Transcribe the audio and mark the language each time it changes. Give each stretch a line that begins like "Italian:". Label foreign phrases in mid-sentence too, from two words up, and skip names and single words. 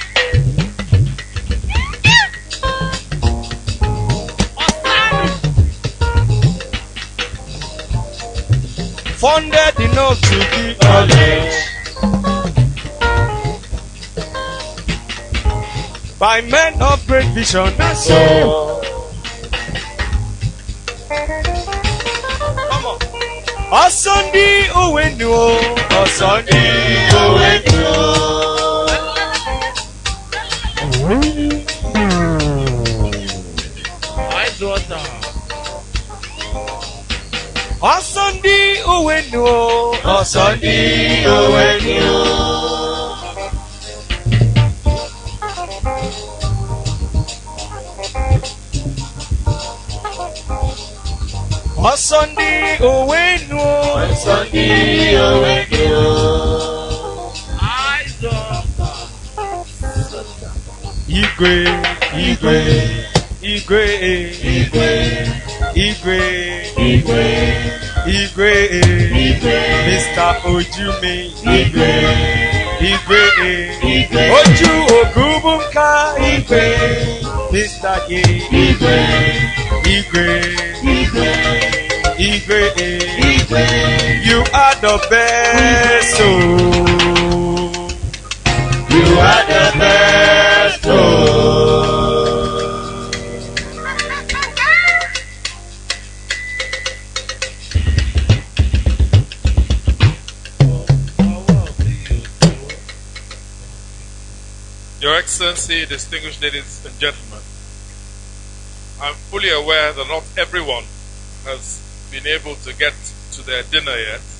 English: funded enough to give Knowledge. by men of great vision. That's all. Come on.
Yoruba: Ọ̀sọ́ndí òwe ni o. Ọ̀sọ́ndí òwe ni o. Ọ̀sọ́ndí òwe ni o. Ọ̀sọ́ndí òwe ni o. Ọ̀sọ́ndí òwe ni o. Ọ̀sọ́ndí òwe ni o.
Igbo: Igwe, igwe, igwe, igwe, igwe, igwe, igwe, igwe, Mr. Ojumi, igwe, igwe, igwe, Oju Ogubunka, igwe, Mr. Ye, igwe, igwe, igwe, igwe, igwe,
English: you are the best, oh. You are the best, oh. Your Excellency, distinguished ladies and gentlemen, I'm fully aware that not everyone has been able to get to their dinner yet,